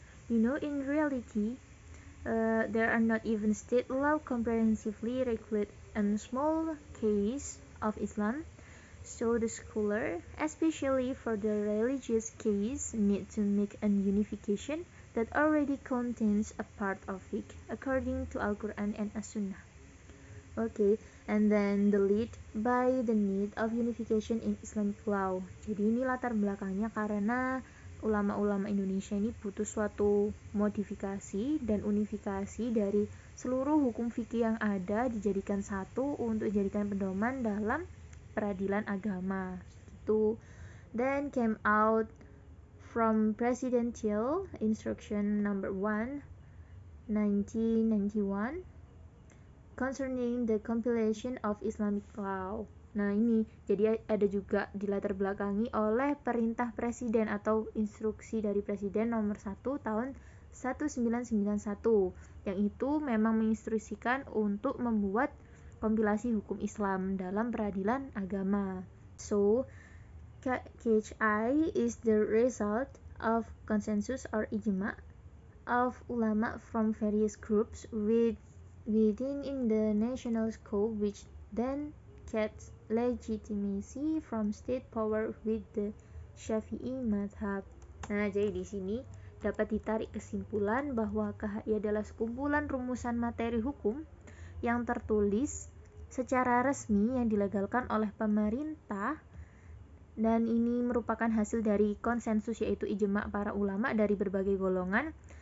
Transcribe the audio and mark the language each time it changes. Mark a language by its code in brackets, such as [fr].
[en] You know, in reality, there are not even state law comprehensively regulate a small case of Islam, so the scholar, especially for the religious case, need to make a unification that already contains a part of fiqh according to Al-Quran and As-Sunnah. Okay, and then the lead by the need of unification in Islamic law. [id] Jadi ini latar belakangnya karena ulama-ulama Indonesia ini butuh suatu modifikasi dan unifikasi dari seluruh hukum fikih yang ada dijadikan satu untuk dijadikan pedoman dalam peradilan agama. Gitu. [en] Then came out from Presidential Instruction Number 1, 1991, concerning the compilation of Islamic law. [id] Nah ini jadi ada juga dilatar belakangi oleh perintah presiden atau instruksi dari presiden nomor 1 tahun 1991 yang itu memang menginstruksikan untuk membuat kompilasi hukum Islam dalam peradilan agama. [en] So KHI is the result of consensus or ijma of ulama from various groups within in the national scope, which then gets legitimacy from state power with the Syafi'i madhab. [id] Nah, jadi di sini dapat ditarik kesimpulan bahwa KHI adalah sekumpulan rumusan materi hukum yang tertulis secara resmi yang dilegalkan oleh pemerintah, dan ini merupakan hasil dari konsensus yaitu ijma para ulama dari berbagai golongan.